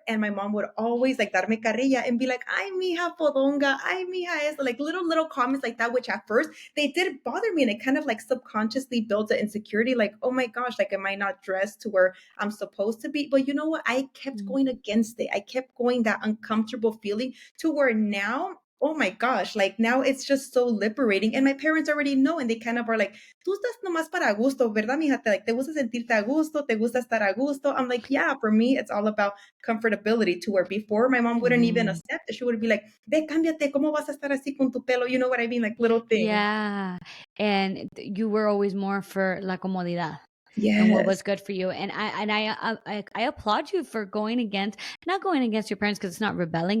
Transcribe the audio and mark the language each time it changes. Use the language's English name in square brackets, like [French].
[English] And my mom would always like [Spanish] darme carrilla [English] and be like, [Spanish] "Ay, mija fodonga, ay, mija eso," [English] like little comments like that, which at first they did bother me. And it kind of like subconsciously built an insecurity, like, oh my gosh, like am I not dressed to where I'm supposed to be? But you know what? I kept Mm. going against it. I kept going that uncomfortable feeling to where now, oh my gosh, like now it's just so liberating. And my parents already know, and they kind of are like, [Spanish] tú estás nomás para gusto, ¿verdad, mija? Like, te gusta sentirte a gusto, te gusta estar a gusto. [English] I'm like, yeah, for me, it's all about comfortability to where before my mom wouldn't even Mm. accept it. She would be like, [Spanish] ve, cámbiate, ¿cómo vas a estar así con tu pelo? [English] You know what I mean? Like little things. Yeah, and you were always more for [Spanish] la comodidad [English] and what Yes. was good for you. And I applaud you for going against, not going against your parents because it's not rebelling.